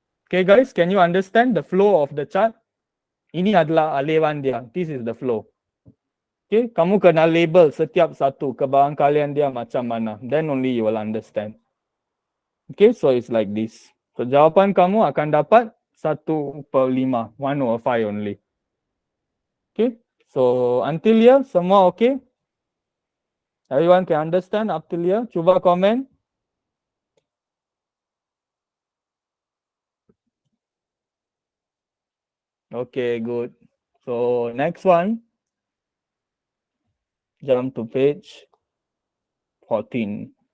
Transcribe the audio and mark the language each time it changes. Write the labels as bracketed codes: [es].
[en] Okay guys, can you understand the flow of the chart? [ms] Ini adalah aliran dia. [en] This is the flow. [ms] Okay, kamu kena label setiap satu kebarangkalian dia macam mana. [en] Then only you will understand. Okay, so it's like this. [ms] So jawapan kamu akan dapat 1/5, 1/5 only. [en] Okay, so until here semua okay? Everyone can understand up till here? [ms] Cuba komen. [en] Okay, good. So next one, jump to page 14.